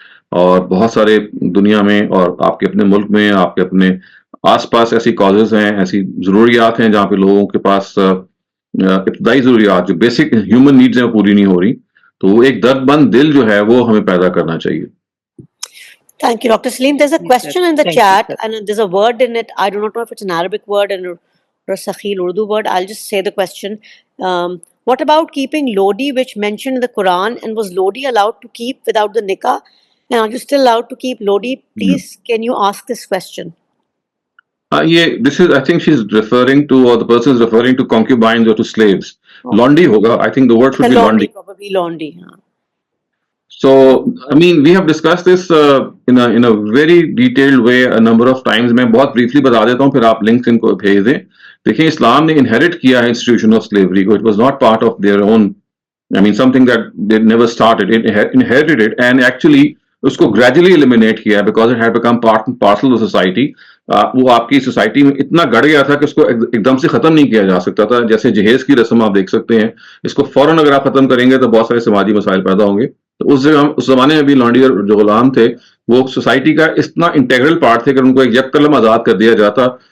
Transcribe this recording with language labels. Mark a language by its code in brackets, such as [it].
[ur] اور بہت سارے دنیا میں اور آپ کے اپنے ملک میں آپ کے اپنے آس پاس ایسی کازز ہیں, ایسی ضروریات ہیں جہاں پہ لوگوں کے پاس ابتدائی ضروریات جو بیسک ہیومن نیڈز ہیں پوری نہیں ہو رہی. تو وہ ایک درد مند دل جو ہے وہ ہمیں پیدا کرنا چاہیے. [en] Thank you, Dr. Saleem. There's a question in the chat and there's a word in it. I do not know if it's an Arabic word or a Sakhil Urdu word. I'll just say the question. What about keeping Lodi, which mentioned in the Qur'an, and was Lodi allowed to keep without the Nikah? And are you still allowed to keep Lodi? Please, can you ask this question? This is, I think she's referring to, or the person is referring to concubines or to slaves. Okay. Londi hoga. I think the word should be Londi. Probably Londi. So, I mean, we have discussed this in a very detailed way a number of times. [ur] میں بہت briefly بتا دیتا ہوں, پھر آپ links ان کو بھیج دیں. دیکھیں اسلام نے inherit کیا ہے [en] institution of slavery [ur] کو. [en] It was not part of their own, I mean, something that they never started. It inherited it and actually [ur] اس کو gradually eliminate کیا ہے [en] because it had become part and parcel of society. [ur] وہ آپ کی society میں اتنا گڑ گیا تھا کہ اس کو ایک دم سے ختم نہیں کیا جا سکتا تھا. جیسے جہیز کی رسم آپ دیکھ سکتے ہیں, اس کو فوراً اگر آپ ختم کریں گے تو بہت سارے سماجی مسائل پیدا ہوں گے. تو اس زمانے میں بھی لانڈی جو غلام تھے وہ سوسائٹی کا اتنا انٹیگرل پارٹ تھے کہ ان کو ایک یک قلم آزاد کر دیا جاتا.